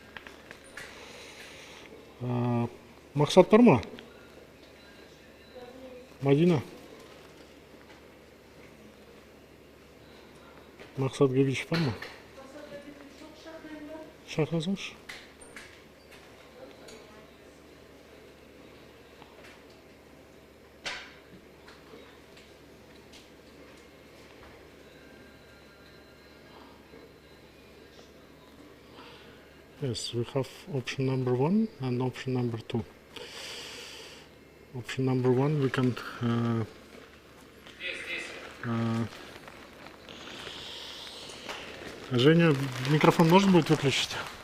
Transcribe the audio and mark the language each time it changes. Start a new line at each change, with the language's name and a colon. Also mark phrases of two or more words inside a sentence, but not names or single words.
Kazakh: Мақсат бар ма? Мадина? Мақсат Гевич бар ма? Шақырасыңызшы.
English: Yes, we have option number 1 and option number 2. Option number 1 we can
Russian: Женя, микрофон можно будет выключить?